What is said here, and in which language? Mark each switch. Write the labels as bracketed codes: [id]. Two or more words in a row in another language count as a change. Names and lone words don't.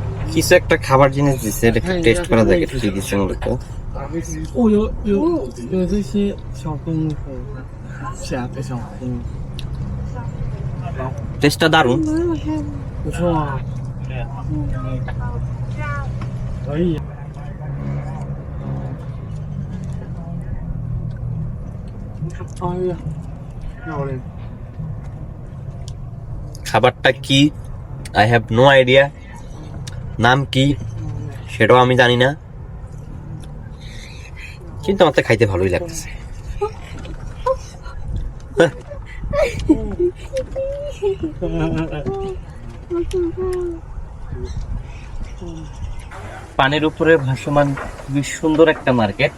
[bn] কিছু একটা খাবার জিনিস দিচ্ছে, এটা একটু টেস্ট করা যাক এটা কি দিচ্ছে মূলত। [zh] 哦，有这些小动物和虾的小动物， [bn] টেস্টটা দারুণ। [zh] 不错啊。可以。哎呀，漂亮。 [bn] খাবারটা কি [en] I have no idea, [bn] নাম কি সেটাও আমি জানি না, কিন্তু আমার তো খাইতে ভালোই লাগতেছে। পানির উপরে ভাসমান খুবই সুন্দর একটা মার্কেট।